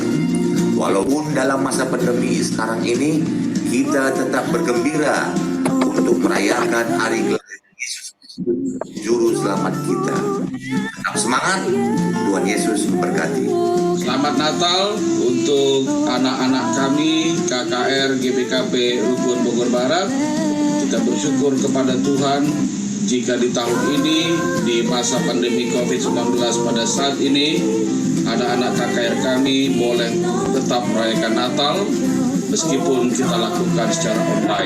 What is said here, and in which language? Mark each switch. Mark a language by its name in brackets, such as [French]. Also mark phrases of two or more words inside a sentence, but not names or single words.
[Indonesian] Walaupun dalam masa pandemi sekarang ini kita tetap bergembira untuk merayakan hari kelahiran Yesus Juru Selamat kita. Tetap semangat, Tuhan Yesus memberkati. Selamat Natal untuk anak-anak kami KKR GBKP Rukun Bogor Barat. Kita bersyukur kepada Tuhan jika di tahun ini di masa pandemi COVID-19 pada saat ini anak-anak KKR kami boleh tetap merayakan Natal meskipun kita lakukan secara online.